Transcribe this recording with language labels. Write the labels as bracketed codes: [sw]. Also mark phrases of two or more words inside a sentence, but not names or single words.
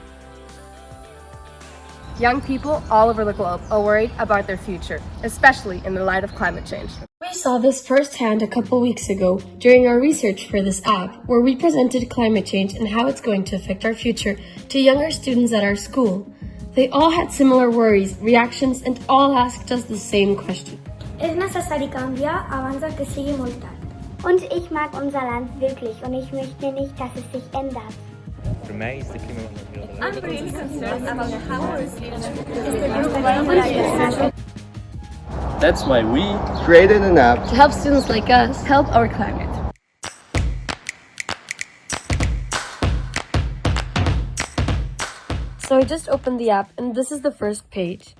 [en] Young people all over the globe are worried about their future, especially in the light of climate change. We saw this firsthand a couple weeks ago during our research for this app, where we presented climate change and how it's going to affect our future to younger students at our school. They all had similar worries, reactions, and all asked us the same question. [ca] És necessari canviar abans que sigui molt tard. [de] Und ich mag unser Land wirklich und ich möchte nicht, dass es sich ändert. [nl] Voor mij is de [de] klimawandel [en] I'm really concerned about how our That's why we Created an app To help students like us help our climate. So I just opened the app and this is the first page.